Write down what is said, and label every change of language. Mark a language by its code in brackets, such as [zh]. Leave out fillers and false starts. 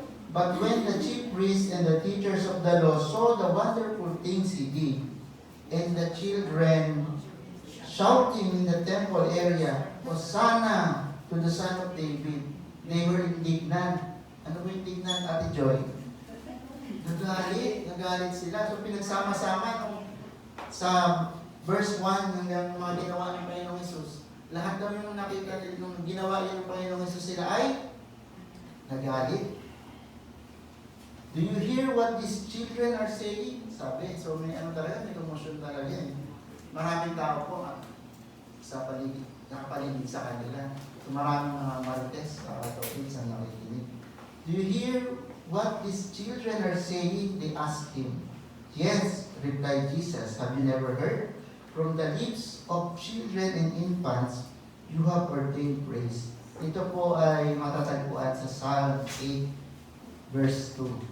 [en] But when the chief priests and the teachers of the law saw the wonderful things he did, and the children shouting in the temple area, Hosanna to the Son of David, they were indignant. [tl] Ano ba indignant, Ate Joy? Nagalit sila. So pinagsama-sama nung sa verse 1 hanggang mga ginawa ng Panginoong Hesus. Lahat daw yung nakita nung ginawa yun ng Panginoong Hesus sila ay nagalit. [en] Do you hear what these children are saying? [tl] Sabi, so may ano talaga, may commotion talaga yan. Maraming tao po sa paligid, nakapaligid sa kanila. So maraming mga marites sa authorities ang nakikinig. [en] Do you hear what these children are saying? They asked him. Yes, replied Jesus. Have you never heard? From the lips of children and infants, you have ordained praise. [tl] Ito po ay matatagpuan sa Psalm 8, verse 2.